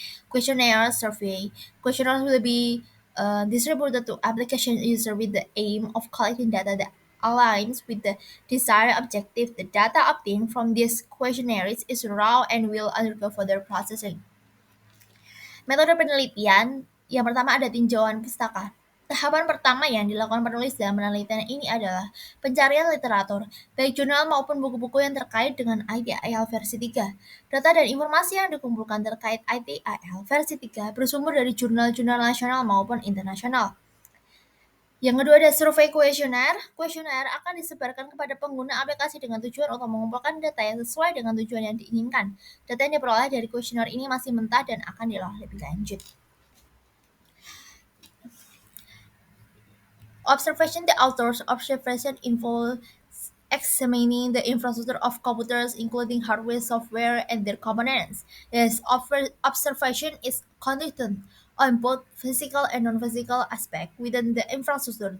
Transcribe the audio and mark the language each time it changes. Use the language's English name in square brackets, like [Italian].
[English] Questionnaire survey. Questionnaires will be distributed to application users with the aim of collecting data that aligns with the desired objective. The data obtained from these questionnaires is raw and will undergo further processing. [Indonesian] Metode penelitian, yang pertama ada tinjauan pustaka. Tahapan pertama yang dilakukan penulis dalam penelitian ini adalah pencarian literatur, baik jurnal maupun buku-buku yang terkait dengan ITIL versi 3. Data dan informasi yang dikumpulkan terkait ITIL versi 3 bersumber dari jurnal-jurnal nasional maupun internasional. Yang kedua ada survei kuesioner. Kuesioner akan disebarkan kepada pengguna aplikasi dengan tujuan untuk mengumpulkan data yang sesuai dengan tujuan yang diinginkan. Data yang diperoleh dari kuesioner ini masih mentah dan akan diolah lebih lanjut. [English] Observation. The author's observation involves examining the infrastructure of computers, including hardware, software, and their components. This observation is conducted on both physical and non-physical aspects within the infrastructure.